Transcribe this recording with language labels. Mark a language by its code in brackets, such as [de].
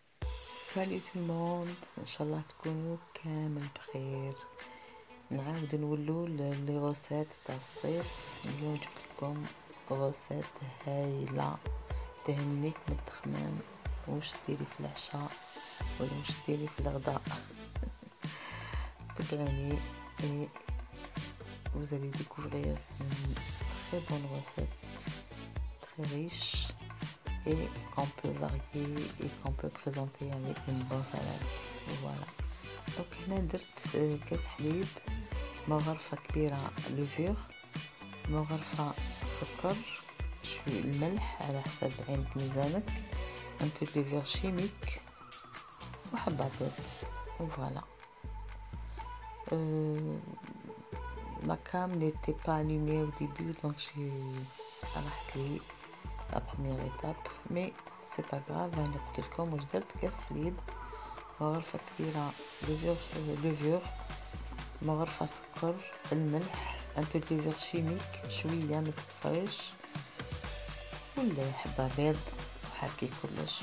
[fr] سالي تو الموند، [ar] ان شاء الله تكونوا كامل بخير. نعاود نولو لي غوسيت تاع الصيف. اليوم جبت لكم غوسيت هايله تهنيك من التخمام، واش ديري في العشاء ولا واش ديري في الغداء. تبعوني [fr] et vous allez découvrir une très bonne recette, très riche et qu'on peut varier et qu'on peut présenter avec une bonne salade. Voilà. [ar] Donc هنا درت كاس حليب، مغرفة كبيرة لوفور، مغرفة سكر، شوية الملح على حسب عينك ميزانك، [fr] un peu de levure chimique [ar] وحبة بيض. [fr] Voilà. Ma cam n'était pas allumée au début, donc j'ai arrêté la première étape, mais c'est pas grave. [ar] انا قلت لكم واش درت: كاس حليب، مغرفة كبيرة لوفور، مغرفة سكر، الملح، [fr] un peu de levure chimique [ar] شوية ما تكثرش، ولا حبة بيض، وحركي كلش.